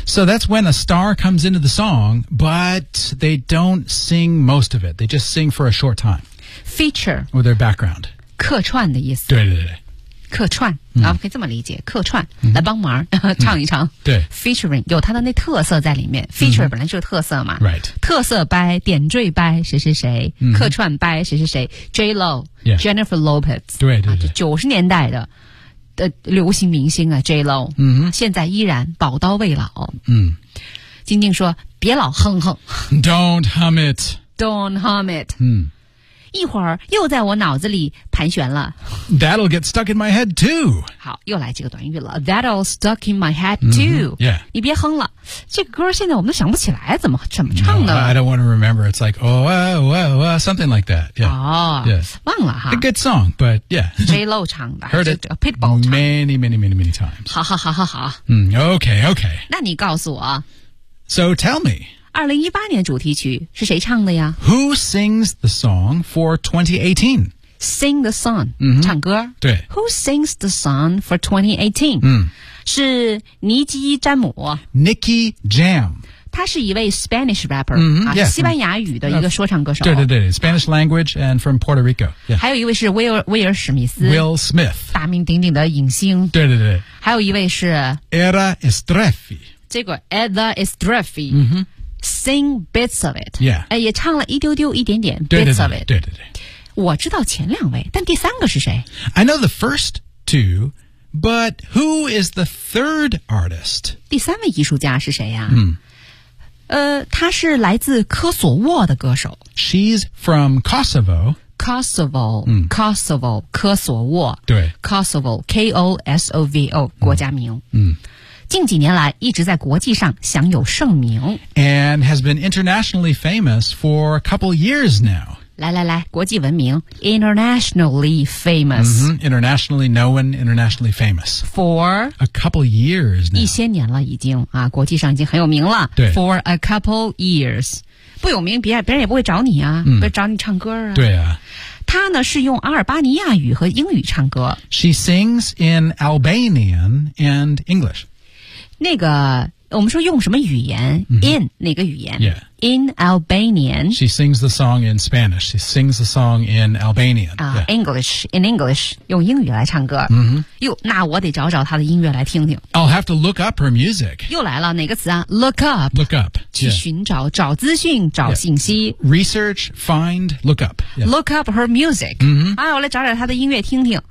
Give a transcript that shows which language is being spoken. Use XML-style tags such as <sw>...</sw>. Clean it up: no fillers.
<en>So that's when a star comes into the song but they don't sing most of it they just sing for a short time feature or their background</en> <zh>客串的意思对对对客串、嗯、啊，可以这么理解，客串、嗯、来帮忙唱一唱。嗯、对，featuring 有它的那特色在里面。feature、嗯、本来就是特色嘛</zh> <en>，right？</en> <zh>特色 by 点缀 by 谁谁谁，嗯、客串 by 谁谁谁 ，J Lo、</zh> <en>yeah. Jennifer Lopez，</en> <zh>对对对，九十、啊、年代的流行明星啊 ，J Lo，嗯，现在依然宝刀未老。嗯，金靖说别老哼哼</zh> <en>，Don't hum it， Don't hum it，嗯。</en> <zh>一会儿又在我脑子里盘旋了。</zh> <en>That'll get stuck in my head too.</en> <zh>好，又来几个短语了。</zh> <en>That'll stuck in my head too.、 Mm-hmm. Yeah.</en> <zh>你别哼了，这个、歌现在我们都想不起来怎么唱的。</zh> <en>No, I don't want to remember. It's like oh, oh, oh, oh, something like that. Yeah. 哦、 yes.</en> <zh>忘了哈。</zh> <en>A good song, but yeah.</en> <zh>J Lo 唱的。</zh> <en>Heard it. Pitbull. Many, many, many, many times.</en> <zh>好。</zh> <en>嗯 ，OK, OK.</en> <zh>那你告诉我。</zh> <en>So tell me.</en> <zh>2018年主题曲是谁唱的呀</zh> <en>Who sings the song for 2018? Sing the song,、 mm-hmm.</en> <zh>唱歌。对。</zh> <en>Who sings the song for 2018?、 Mm.</en> <zh>是尼基·詹姆。</zh> <en>Nicky Jam.</en> <zh>他是一位</zh> <en>Spanish rapper,、 mm-hmm. 啊、 yeah,</en> <zh>西班牙语的一个说唱歌手。对对对</zh> <en>,Spanish language and from Puerto Rico.、Yeah.</en> <zh>还有一位是威尔·史密斯。</zh> <en>Will Smith.</en> <zh>大名鼎鼎的影星。对对对。还有一位是</zh> <en>Era Estrefi.</en> <zh>这个 Era Estrefi.、 Mm-hmm.</zh> <en>Sing bits of it. Yeah.</en> <zh>也唱了一丢丢一点点对对对</zh> <en>bits of it.</en> <zh>对对对。我知道前两位但第三个是谁</zh> <en>I know the first two, but who is the third artist?</en> <zh>第三位艺术家是谁呀、啊、他是来自科索沃的歌手。</zh> <en>She's from Kosovo. Kosovo,、嗯、 Kosovo, 科索沃。</en> <zh>对。 Kosovo, K-O-S-O-V-O, 国家名。嗯。嗯近几年来一直在国际上享有盛名</zh> <en>And has been internationally famous for a couple years now</en> <zh>来来来，国际闻名 ，</zh> <en>internationally famous、 mm-hmm, internationally known, internationally famous for a couple years now.</en> <zh>一些年了，已经啊，国际上已经很有名了。对，</zh> <en>for a couple years，</en> <zh>不有名，别人也不会找你啊，不会找你唱歌啊。对啊，他呢是用阿尔巴尼亚语和英语唱歌。</zh> <en>She sings in Albanian and English.</en> <zh>那个。我们说用什么语言、mm-hmm. in 哪个语言、</zh> <en>yeah. in Albanian She sings the song in Spanish She sings the song in Albanian、 yeah. English in English</en> <zh>用英语来唱歌、 mm-hmm. 哟那我得找找她的音乐来听听</zh> <en>I'll have to look up her music</en> <zh>又来了哪个词啊</zh> <en>look up look up</en> <zh>去寻找、yeah. 找资讯找信息、</zh> <en>yeah. research find look up、 yeah. look up her music、 mm-hmm.</en> <zh>啊、我来找找她的音乐听听</zh>